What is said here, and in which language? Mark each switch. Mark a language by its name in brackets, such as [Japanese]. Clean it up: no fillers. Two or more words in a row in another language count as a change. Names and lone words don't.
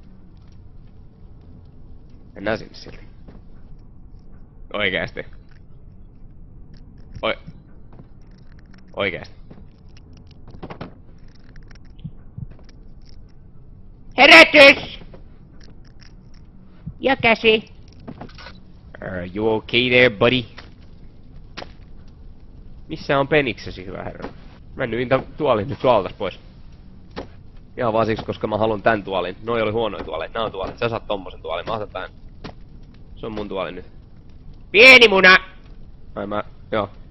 [Finnish] Mennään sinne silti. Oikeesti. Oikeesti. Herätys! Ja käsi. [English] Are you okay there, buddy? [Finnish] Missä on peniksesi, hyvä herra? Mä nyin tuolin nyt tuoltas pois. Ihan vaan siksi, koska mä haluan tän tuolin. Noi oli huonoja tuoleja. Nää on tuolit. Sä saat tommosen tuolin. Mä otan tän. Se on mun tuoli nyt. Pieni muna! Ai mä... Joo.